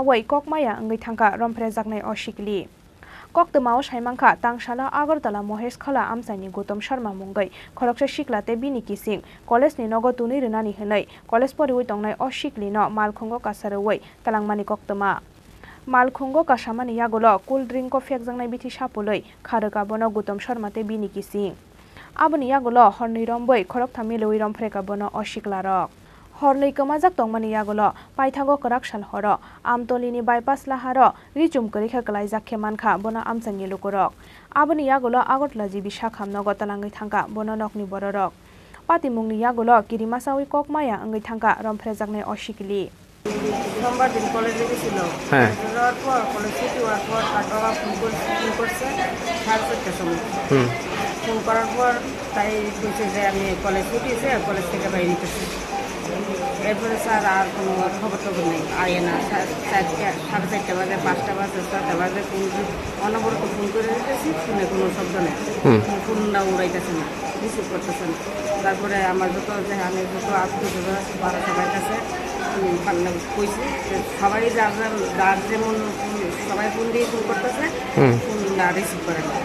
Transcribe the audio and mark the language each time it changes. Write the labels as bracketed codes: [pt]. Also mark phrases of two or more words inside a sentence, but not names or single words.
[trp] wai kokmaya angai thangka romfre jaknai osikli Koktmao saimangkha tangsala Agartala Mohesh Khala amsani Gautam Sharma mungai khoroksa siklate bini kising college ni nogo tuni rinani hnai college poriwoi tongnai osikli no malkhungo kasaroi talangmani koktma malkhungo kasamani yagulo [en] cool drink [trp] ko fekjangnai bithi sapuloi kharaka bono Gautam Sharma te bini kising aboni yagulo horni romboi khorokthami loi rom freka bono osiklarok hornei kamajak tongmani yagulo paithago karak salhoro amtolini bypass laharo richumkari khaklai jakhe mankha bono amsani lukurok aboni yagulo agotla jibi sakhamnogo talangai thangka bono nokni bororok patimungni yagulo kirimasawi kokmaya angai thangka romfrejaknai osikli [bn] সোমবার দিন কলেজে গেছিল হ্যাঁ যাওয়ার পর কলেজ ছুটি হওয়ার পর তার বাবা ফোন করছে 4:30টার সময় ফোন করার পর তাই বলছে যে আমি কলেজ ছুটিছে কলেজ থেকে বাইরে নিতেছি এরপরে স্যার আর কোনো খবর টবর নেই আয়ে না 4:30 বাজে 5টা বাজে 6টা বাজে অনবরত ফোন করে দিতেছি শুনে কোনো শব্দ নেই ফোনটা উড়াইতেছে না রিসিভ করতেছে না তারপরে আমার যত আত্মীয় 12 সবাই কাছে কইছি সবাই যার যেমন সবাই ফোন দিয়ে ফোন করতেছে ফোন রিসিভ করে না।